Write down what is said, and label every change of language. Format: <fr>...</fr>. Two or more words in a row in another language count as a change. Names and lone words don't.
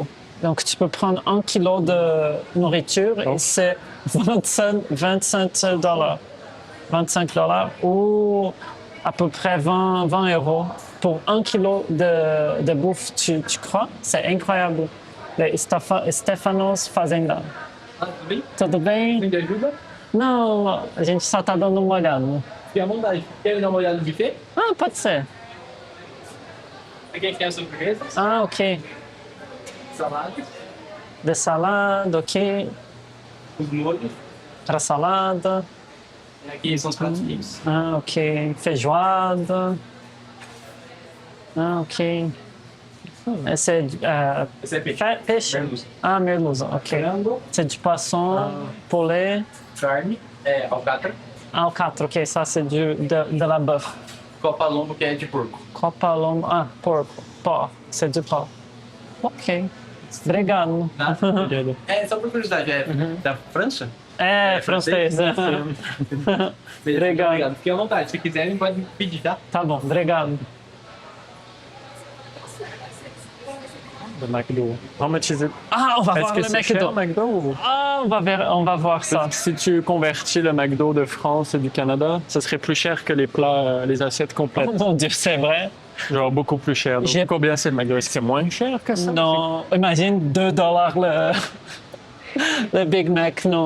<fr>Donc, tu peux prendre 1 kilo de nourriture et c'est 25 $. 25 $ ou à peu près 20 euros pour 1 kilo de bouffe, tu crois? C'est incroyable. Le Stefanos Fazenda.</fr> <pt>Ah, tudo bem? Tudo bem? Tem de ajuda? Não, a gente só tá dando uma olhada. Fique à vontade. Quer dar uma olhada no buffet? Ah, pode ser. Aqui a gente tem as sobremesas, Ah, ok. saladas, De salada, ok. os molhos. Para salada. E aqui são os pratos quentes. Ah, ok. Feijoada. Ah, ok. C'est Esse é peixe. peixe? Merluza. Ah, merluza, ok. Frango,</pt> <fr>C'est du poisson, poulet,</fr> <pt>carne, alcatra, alcatra,</pt> <fr>ok, ça c'est de la bœuf.</fr> <pt>copa-lombo, que é de porco. Copalombo, ah, porco,</pt> <fr>porc, c'est du porc.</fr> <pt>Ok, obrigado. Nada. Só por curiosidade, é da França? É, francês. Beleza, Obrigado. Fique à vontade. Se quiserem, pode pedir, tá? Tá bom, obrigado.</pt> <fr>Le McDo.</fr> <en>How much is it?</en> <fr>Ah, on va Est-ce voir que le c'est cher, McDo. McDo ou... Ah, on va voir ça. Si tu convertis le McDo de France et du Canada, ça serait plus cher que les plats, les assiettes complètes. Oh mon Dieu, c'est vrai. Genre beaucoup plus cher. Donc, J'ai- combien c'est le McDo? Est-ce que c'est moins cher que ça? Non, imagine 2 dollars le Big Mac, non.</fr>